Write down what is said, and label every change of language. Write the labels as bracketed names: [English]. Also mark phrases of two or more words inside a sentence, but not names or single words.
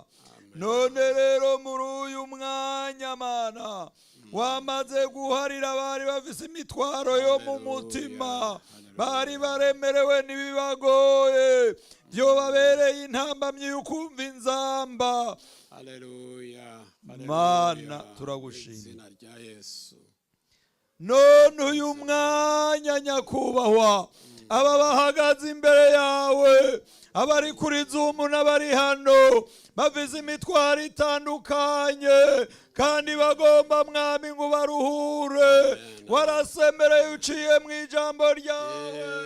[Rundi] None rero muri uyu mwanya mana wamaze guharira abari bafise imitwaro yo mu mutima, bari baremerewe n'ibibagoye byo babereye intambamyi y'ukumva inzamba. Haleluya. Mana turagushimira. Izina rya Yesu. None uyu mwanya nyakubahwa, aba bahagaze imbere yawe, abari kuri Zoom n'abari hano bafise imitwaro itandukanye kandi bagomba mwami ngo baruhure, warasemereye uciye mu ijambo ryawe,